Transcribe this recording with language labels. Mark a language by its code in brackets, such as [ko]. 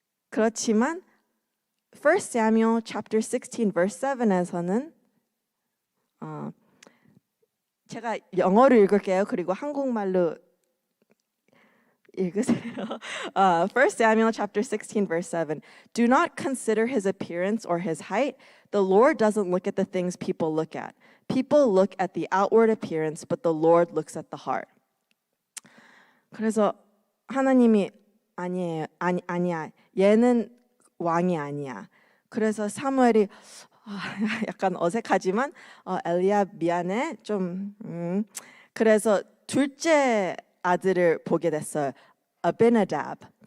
[ko] 그렇지만 [en] 1 Samuel chapter 16 verse 7 [ko] 에서는 제가 영어로 읽을게요. 그리고 한국말로 읽으세요. [en] 1 Samuel chapter 16 verse 7. Do not consider his appearance or his height. The Lord doesn't look at the things people look at. People look at the outward appearance, but the Lord looks at the heart. [ko] 그래서 하나님이 아니야. 얘는 왕이 아니야. 그래서 사무엘이 약간 어색하지만 엘리압 미안해 좀 그래서 둘째 아들을 보게 됐어요. 아비나답.